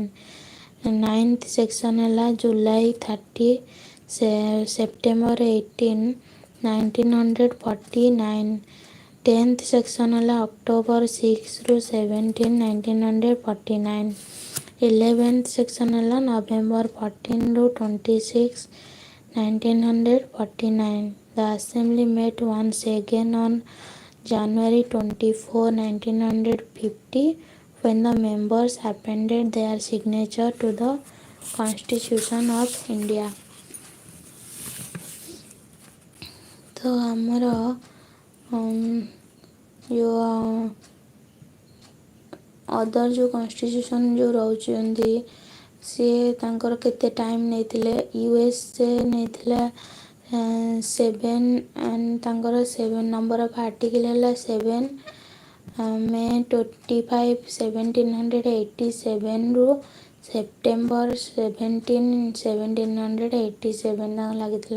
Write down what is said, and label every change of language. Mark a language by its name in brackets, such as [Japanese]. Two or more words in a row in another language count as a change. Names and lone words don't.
[English] ninth section [Odia] ହେଲା ଜୁଲାଇ 30, ସେପ୍ଟେମ୍ବର 18, 1949। [English] tenth section [Odia] ହେଲା ଅକ୍ଟୋବର 6 ରୁ 17, 1949। [English] eleventh section [Odia] ହେଲା ନଭେମ୍ବର 14 ରୁ 26, 1949। [English] The assembly met once again on January 24, 1950 when the members appended their signature to the Constitution of India. [Odia] ତ ଆମର ଯେଉଁ ଅଦର ଯେଉଁ କନଷ୍ଟିଚ୍ୟୁସନ୍ ଯେଉଁ ରହୁଛନ୍ତି, ସିଏ ତାଙ୍କର କେତେ ଟାଇମ୍ ନେଇଥିଲେ। USA ନେଇଥିଲା 7 ତାଙ୍କର 7 [English] number of article [Odia] ହେଲା 7 ମେ 25, 1787 ରୁ ସେପ୍ଟେମ୍ବର 17, 1787 ତାଙ୍କ ଲାଗିଥିଲା।